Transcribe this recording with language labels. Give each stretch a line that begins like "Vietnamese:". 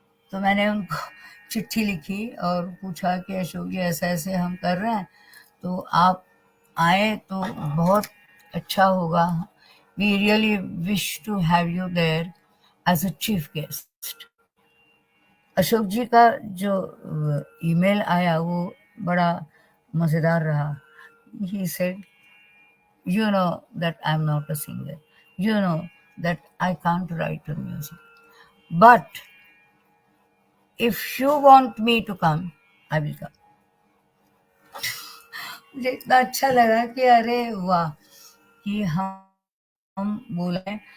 Hindi: तो मैंने उनको चिट्ठी लिखी और पूछा कि अशोक जी ऐसे ऐसे हम कर रहे हैं, तो आप आए तो बहुत अच्छा होगा।
English: We really wish to have you there as a chief guest.
Hindi: Ashok जी का जो ईमेल आया वो बड़ा मज़ेदार रहा।
English: He said, you know that I'm not a singer, you know that I can't write a music, but if you want me to come, I will come.
Hindi: मुझे इतना अच्छा लगा कि अरे वाह, कि हम बोले।